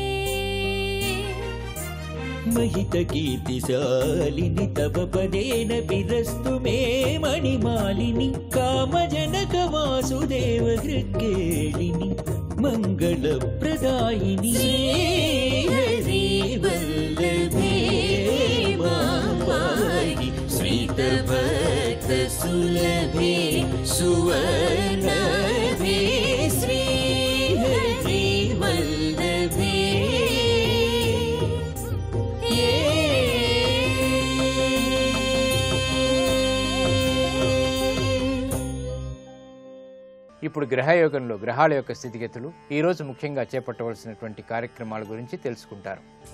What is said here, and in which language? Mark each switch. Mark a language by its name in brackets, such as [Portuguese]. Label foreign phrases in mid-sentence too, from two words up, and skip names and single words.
[Sanskrit] महितकीर्तिशालिनि तव पदेन विरस्तु मे मणिमालिनि कामजनक वासुदेव हृत्केलिनि मङ्गलप्रदायिनि श्रीहरि वल्लभे मापाहि श्रीतभक्तसुलभे सुवर्णभे श्रीहरि वल्लभे [Telugu] ఇప్పుడు గ్రహయోగంలో గ్రహాల యొక్క స్థితిగతులు ఈరోజు ముఖ్యంగా చేపట్టవలసినటువంటి కార్యక్రమాల గురించి తెలుసుకుంటారు.